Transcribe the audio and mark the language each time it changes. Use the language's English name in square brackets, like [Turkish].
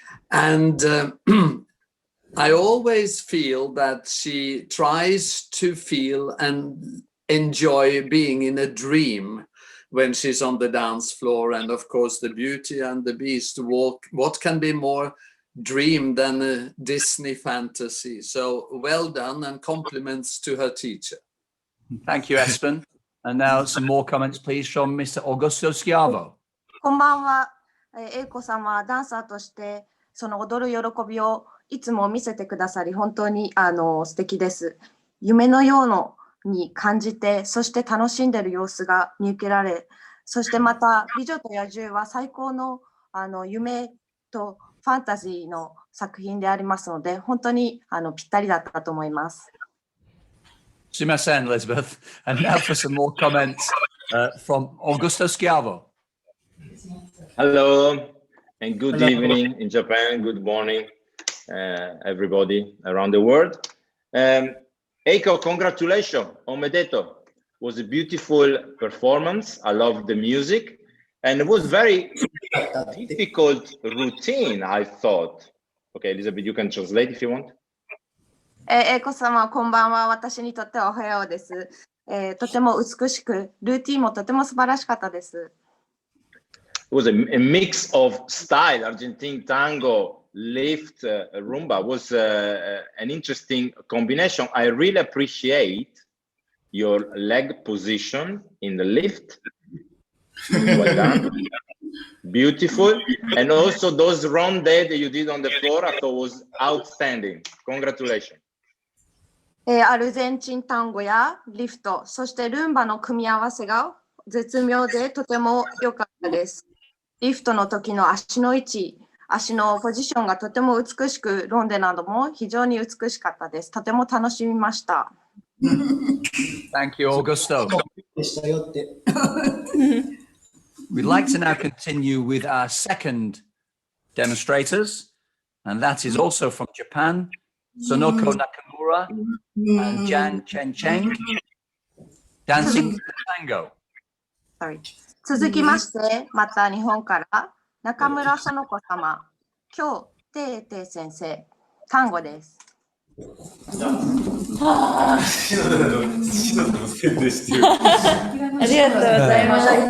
[English] And I always feel that she tries to feel and enjoy being in a dream when she's on the dance floor. And of course, the Beauty and the Beast walk. What can be more dream than a Disney fantasy? So well done, and compliments to her teacher. Thank you, Espen. And now some more comments, please, from Mr. Augusto Schiavo. [Japanese] こんばんは。英子さんはダンサーとしてその踊る喜びをいつも見せてくださり、本当に素敵です。夢のように感じて、そして楽しんでいる様子が見受けられ、そしてまた美女と野獣は最高の夢とファンタジーの作品でありますので、本当にぴったりだったと思います。すみません, Elizabeth. [English] And now for some more comments from Augusto Schiavo. Hello, and good evening in Japan. Good morning, everybody around the world. Eiko, congratulations. [Japanese] Omedeto. [English] Was a beautiful performance. I love the music. And it was very difficult routine, I thought. Okay, Elizabeth, you can translate if you want. [Japanese] 英子様、こんばんは。私にとってはおはようです。とても美しく、ルーティンもとても素晴らしかったです。 [English] It was a mix of style, Argentine tango, lift, rumba. Was an interesting combination. I really appreciate your leg position in the lift. Well done. Beautiful. And also those rondé that you did on the floor, I thought was outstanding. Congratulations. [Japanese] アルゼンチンタンゴやリフト、そしてルンバの組み合わせが絶妙でとても良かったです。リフトの時の足の位置、足のポジションがとても美しく、ロンデなども非常に美しかったです。とても楽しみました。 [English] Thank you, Augusto. We'd like to now continue with our second demonstrators, and that is also from Japan, Sonoko Nakamura and Jan Chen Cheng, dancing tango. Sorry. [Japanese] 続きまして、また日本から中村園子様、今日てーてー先生、単語です。ありがとうございます。